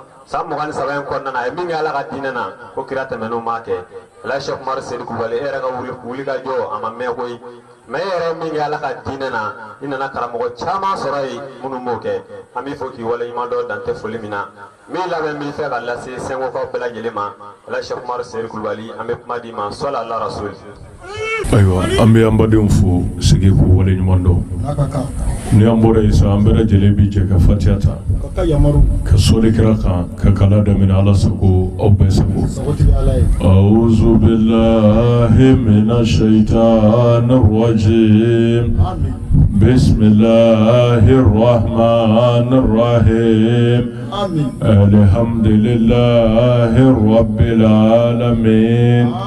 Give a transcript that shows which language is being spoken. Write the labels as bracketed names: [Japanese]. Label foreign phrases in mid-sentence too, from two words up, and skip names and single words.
[Bambara] 23 in kɔnɔna na a ye min kɛ ala ka diinɛ na ko kira tɛmɛn'o m'a kɛ Elhaji Sɛki Umaru Seydou Kulubali e yɛrɛ ka wulikajɔ a ma mɛn koyi mɛ e yɛrɛ min kɛ ala ka diinɛ na i nana karamɔgɔ caman sɔrɔ yen minnu m'o kɛ an b'i fɔ k'i waleɲuman dɔ dantɛ foli min na min labɛn b'i fɛ ka lase Senkokaw bɛɛ lajɛlen ma Elhaji Sɛki Umaru Seydou Kulubali an bɛ kuma di ma [Arabic] صلى على الرسول [Bambara] ayiwa an bɛ an badenw fo sigi k'u waleɲuman dɔn ni an bɔra yen sa an bɛɛ lajɛlen bi jɛ ka fatiha ta ka sɔli kira kan ka kala daminɛ ala sago aw bɛɛ sago [Arabic] أعوذ بالله من الشيطان الرجيم بسم الله الرحمن الرحيم الحمد لله رب العالمين